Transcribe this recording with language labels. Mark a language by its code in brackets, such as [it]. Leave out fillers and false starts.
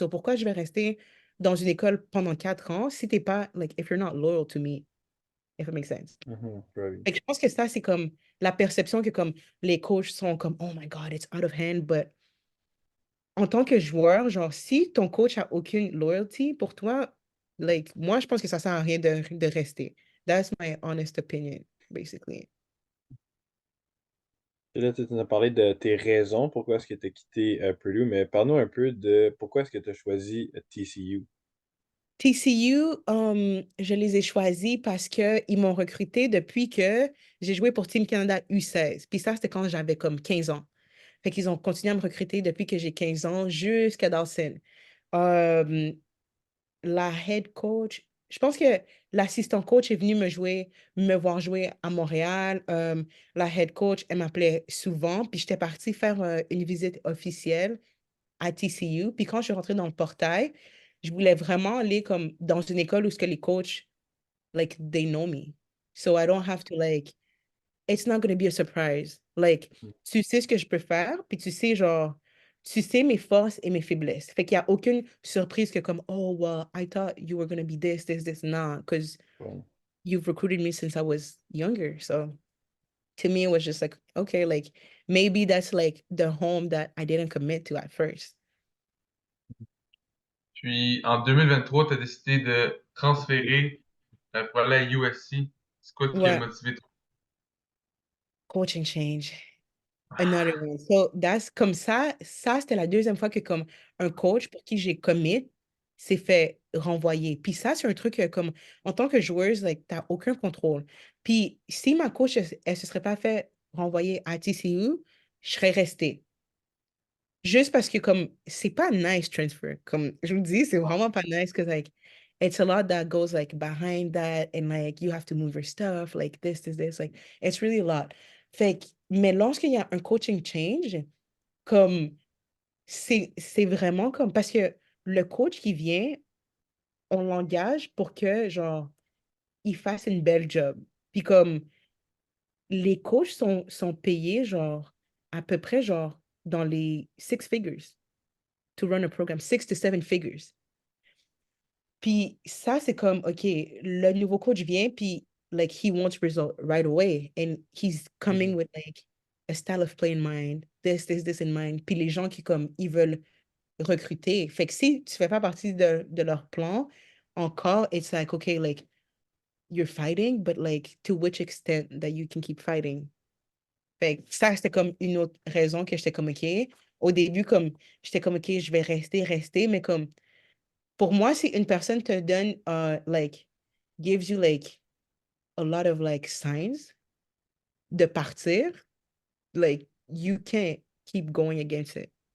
[fr] So pourquoi je vais rester dans une école pendant 4 ans si t'es pas, like, [en] if you're not loyal to me, if it makes sense. [fr] Mhm, ben oui. Fait que je pense que ça, c'est comme la perception que comme les coachs sont comme, [en] oh my God, it's out of hand, [fr] but en tant que joueur, genre, si ton coach a aucune loyalty pour toi, like, moi, je pense que ça sert à rien de rester. [en] That's my honest opinion, basically. [fr] Et là, tu as parlé de tes raisons pourquoi est-ce que tu as quitté Purdue, mais parle-nous un peu de pourquoi est-ce que tu as choisi TCU. TCU, je les ai choisis parce qu'ils m'ont recruté depuis que j'ai joué pour Team Canada U16. Puis ça, c'était quand j'avais comme 15 ans. Fait qu'ils ont continué à me recruter depuis que j'ai 15 ans jusqu'à Dawson. Euh, la head coach, je pense que l'assistant coach est venu me voir jouer à Montréal. La head coach, elle m'appelait souvent. Puis j'étais partie faire une visite officielle à TCU. Puis quand je suis rentrée dans le portail, je voulais vraiment aller comme dans une école où ce que les coachs, like, [en] they know me. So I don't have to, like, it's not going to be a surprise. [fr] Like, tu sais ce que je peux faire, puis tu sais, genre, tu sais mes forces et mes faiblesses. Fait qu'il n'y a aucune surprise que comme, [en] oh, well, I thought you were going to be this. Nah, because [fr] Bon. [en] you've recruited me since I was younger. So to me, it was just like, okay, like, maybe that's like the home that I didn't commit to at first. [fr] Puis en 2023, tu as décidé de transférer pour aller à USC. C'est quoi qui a Ouais. motivé ton... [en] Coaching change. Another one. So that's [fr] comme ça c'était la deuxième fois que comme un coach pour qui j'ai commit s'est fait renvoyer. Puis ça, c'est un truc que, comme en tant que joueuse, like, t'as aucun contrôle. Puis si ma coach, elle se serait pas fait renvoyer à TCU, je serais restée. Juste parce que comme c'est pas nice transfer. Comme je vous dis, c'est vraiment pas nice [en] because like it's a lot that goes like behind that and like you have to move your stuff, like this. Like it's really a lot. [fr] Fait que, mais lorsqu'il y a un coaching change, comme c'est vraiment comme parce que le coach qui vient, on l'engage pour que genre il fasse une belle job. Puis comme les coachs sont payés genre à peu près genre dans les six figures [en] to run a program, 6 to 7 figures. [fr] Puis ça, c'est comme, OK, le nouveau coach vient, puis [en] like he wants result right away. And he's coming Mhm. with like a style of play in mind, this in mind. [fr] Puis les gens qui comme, ils veulent recruter. Fait que si tu fais pas partie de leur plan, encore, [en] it's like, okay, like you're fighting, but like to which extent that you can keep fighting. [fr] Fait que ça, c'était comme une autre raison que j'étais comme, OK. Au début, comme, j'étais comme, OK, je vais rester, mais comme, pour moi, si une personne te donne, like, [en] gives you, like, a lot of, like, signs [fr] de partir, like, [en] you can't keep going against it.